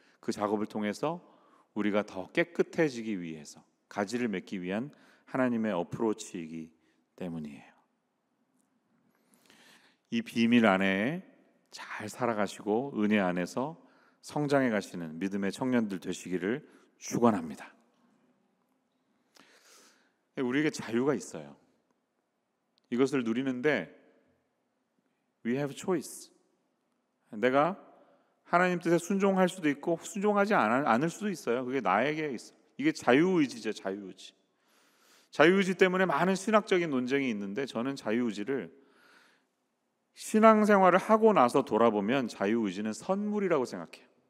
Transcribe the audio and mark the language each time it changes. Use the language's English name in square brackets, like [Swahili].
[Korean] 그 작업을 통해서 우리가 더 깨끗해지기 위해서 가지를 맺기 위한 하나님의 어프로치이기 때문이에요. 이 비밀 안에 잘 살아가시고 은혜 안에서 성장해 가시는 믿음의 청년들 되시기를 축원합니다. 우리에게 자유가 있어요. 이것을 누리는데 [English] we have choice. [Korean] 내가 하나님 뜻에 순종할 수도 있고 순종하지 않을 수도 있어요. 그게 나에게 있어요. 이게 자유의지죠. 자유의지. 자유의지 때문에 많은 신학적인 논쟁이 있는데 저는 자유의지를 신앙생활을 하고 나서 돌아보면 자유의지는 선물이라고 생각해요.